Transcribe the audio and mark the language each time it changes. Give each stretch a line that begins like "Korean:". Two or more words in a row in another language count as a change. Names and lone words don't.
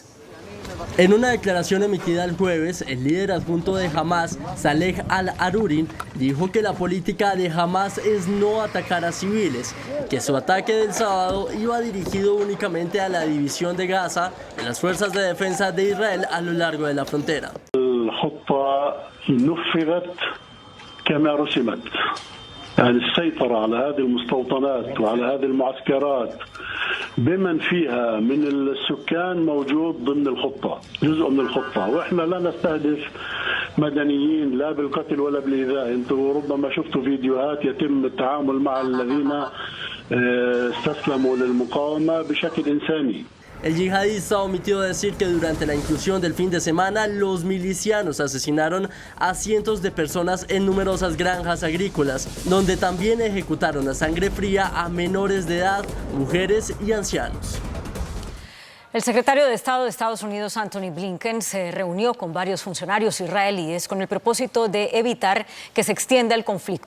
Spanish: En una declaración emitida el jueves, el líder adjunto de Hamas, Saleh al-Arurin, dijo que la política de Hamas es no atacar a civiles, que su ataque del sábado iba dirigido únicamente a la división de Gaza de las fuerzas de defensa de Israel a lo largo de la frontera.
Arabic: كما رسمت يعني السيطرة على هذه المستوطنات وعلى هذه المعسكرات بمن فيها من السكان موجود ضمن الخطة، جزء من الخطة، واحنا لا نستهدف مدنيين لا بالقتل ولا بالإيذاء. انتم ربما شفتوا فيديوهات يتم التعامل مع الذين استسلموا للمقاومة بشكل إنساني.
Spanish: El yihadista omitió decir que durante la incursión del fin de semana, los milicianos asesinaron a cientos de personas en numerosas granjas agrícolas, donde también ejecutaron a sangre fría a menores de edad, mujeres y ancianos. El secretario de Estado de Estados Unidos, Antony Blinken, se reunió con varios funcionarios israelíes con el propósito de evitar que se extienda el conflicto.